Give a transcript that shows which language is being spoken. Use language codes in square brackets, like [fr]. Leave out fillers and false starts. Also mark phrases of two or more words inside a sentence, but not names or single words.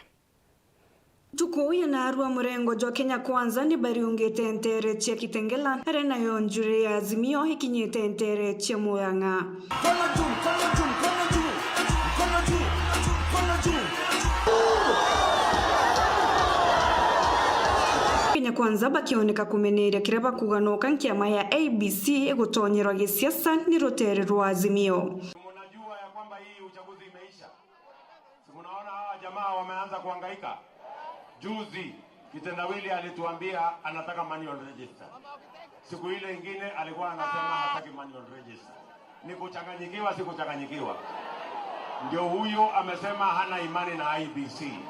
[mer] Tuku na arua murengo jwa Kenya Kwanza ni bariungite ntere cia Kitengela arena yonjure ya Azimio hikinyite ntere cia Murang'a. Kenya Kwanza bakioneka kumeneria kireba kuganoka kiama ya ABC egutonyerwa gisiasa ni rutere rwa Azimio. [sw] Mnajua ya kwamba hii uchaguzi imeisha. Mnaona hawa jamaa wameanza kuhangaika. Juzi kitendawili alituambia anataka [en] manual register. [sw] Siku ile ingine alikuwa anasema hataki [en] manual register. [sw] Ni kuchanganyikiwa si kuchanganyikiwa. Ndio huyo amesema hana imani na IBC.